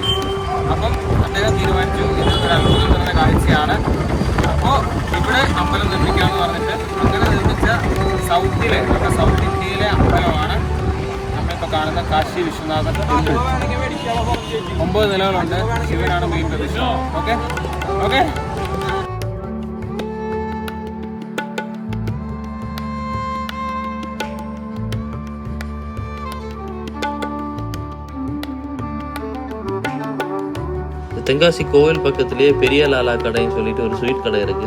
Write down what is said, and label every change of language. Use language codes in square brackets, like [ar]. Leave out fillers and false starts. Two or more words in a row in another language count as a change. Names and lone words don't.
[ml] അപ്പം അദ്ദേഹം തീരുമാനിച്ചു ഇത് ഒരു അത്ഭുതം നിറഞ്ഞ കാഴ്ചയാണ്, അപ്പോൾ ഇവിടെ അമ്പലം നിർമ്മിക്കാമെന്ന് പറഞ്ഞിട്ട് അങ്ങനെ നിർമ്മിച്ച സൗത്തിലെ, നമ്മുടെ സൗത്ത് ഇന്ത്യയിലെ അമ്പലമാണ് നമ്മളിപ്പോൾ കാണുന്ന കാശി വിശ്വനാഥ ടെമ്പിൾ. 9 നിലകളുണ്ട്. ശിവനാണ് മെയിൻ പ്രതിഷ്ഠ. ഓക്കെ ഓക്കെ. [ta] தென்காசி கோவில் பக்கத்துலேயே பெரிய லாலா கடைன்னு சொல்லிட்டு ஒரு ஸ்வீட் கடை இருக்குது.